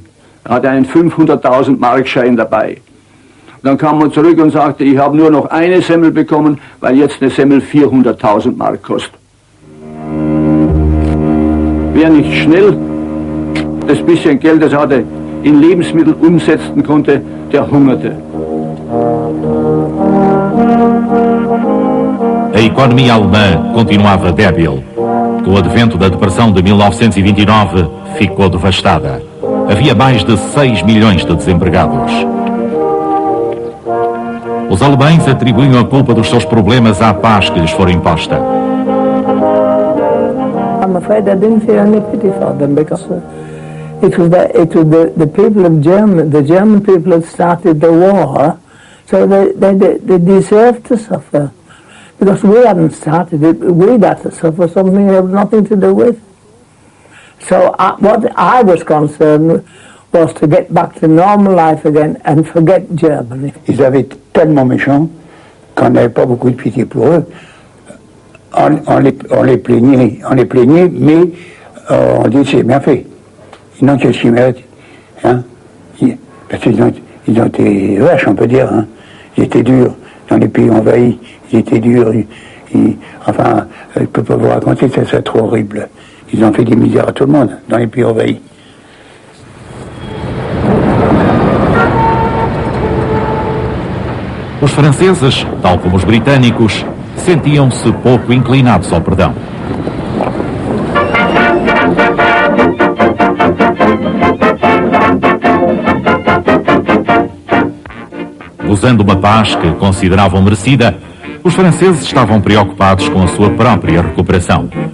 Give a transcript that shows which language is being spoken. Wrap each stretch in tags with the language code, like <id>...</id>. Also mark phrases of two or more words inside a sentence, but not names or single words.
<de>Er hatte einen 500.000 Markschein dabei. Dann kam er zurück und sagte, ich habe nur noch eine Semmel bekommen, weil jetzt eine Semmel 400.000 Mark kostet. Wer nicht schnell das bisschen Geld, das er hatte, in Lebensmittel umsetzen konnte, der hungerte.</de> <pt>A economia alemã continuava débil. Com o advento da depressão de 1929, ficou devastada. Havia mais de 6 milhões de desempregados. Os alemães atribuíam a culpa dos seus problemas à paz que lhes fora imposta.</pt> <en>I'm afraid I didn't feel any pity for them because it was the people of Germany, the German people had started the war, so they deserved to suffer. Because we hadn't started it, we'd had to suffer something we had nothing to do with. So what I was concerned was to get back to normal life again and forget Germany.</en> <fr>Ils avaient été tellement méchants qu'on n'avait pas beaucoup de pitié pour eux. On les plaignait, mais on dit c'est bien fait. Ils n'ont que ce qu'ils méritent. Hein? Parce qu'ils ont été vaches, on peut dire. Hein? Ils étaient durs dans les pays envahis. Ils étaient durs. Enfin, je ne peux pas vous raconter, c'est trop horrible. Ils ont fait des misères à tout le monde dans les pays envahis.</fr> <pt>Os franceses, tal como os britânicos, sentiam-se pouco inclinados ao perdão. Usando uma paz que consideravam merecida, os franceses estavam preocupados com a sua própria recuperação.</pt>